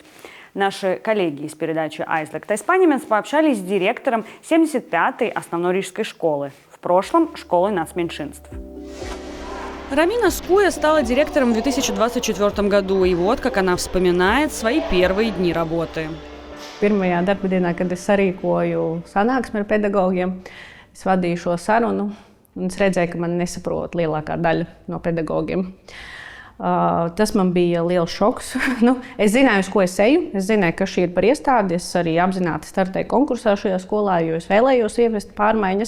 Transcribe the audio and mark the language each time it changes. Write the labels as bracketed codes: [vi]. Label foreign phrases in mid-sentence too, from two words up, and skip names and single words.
[ru] Наши коллеги из передачи «Aizliegtais paņēmiens» пообщались с директором 75-й основной рижской школы, в прошлом школы нацменьшинств. Рамина Скуя стала директором в 2024 году, и вот как она вспоминает свои первые дни работы. [lv] Pirmajā darbdienā, kad es sarīkoju sanāksmi ar pedagogiem, es vadīju šo sarunu, un es redzēju, ka man nesaprot lielākā daļa no pedagogiem. Tas man bija liels šoks. Es zināju, uz ko es eju. Es zināju, ka šī ir par iestādi. Es arī apzināti startēju konkursā šajā skolā, jo es vēlējos ievest pārmaiņas.